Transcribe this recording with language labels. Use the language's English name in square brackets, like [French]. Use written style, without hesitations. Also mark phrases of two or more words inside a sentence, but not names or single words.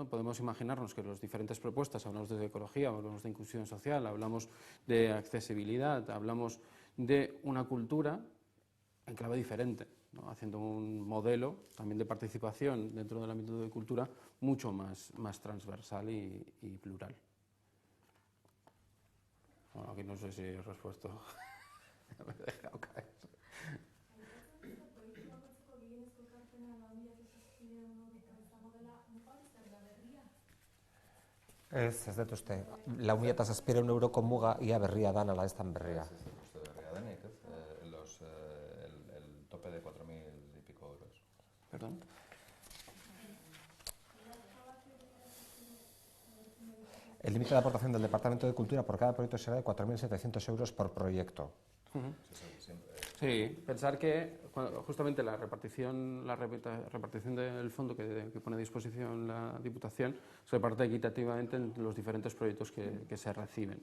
[Spanish] Podemos imaginarnos que las diferentes propuestas, hablamos de ecología, hablamos de inclusión social, hablamos de accesibilidad, hablamos de una cultura en clave diferente, ¿no? Haciendo un modelo también de participación dentro del ámbito de cultura mucho más transversal y plural. Bueno, aquí no sé si he respuesto. Me he dejado caer. [Basque] Ez dut uste. Lau mila eta zazpiehun euroko muga ia berria dan, ala ez dan berria. Es uste berria denik, ez? [Spanish] El tope de 4.000 y pico euros. ¿Perdón? El límite de aportación del Departamento de Cultura por cada proyecto será de 4.700 euros por proyecto. Sí, pensar que justamente la repartición del fondo que pone a disposición la Diputación se reparte equitativamente en los diferentes proyectos que se reciben.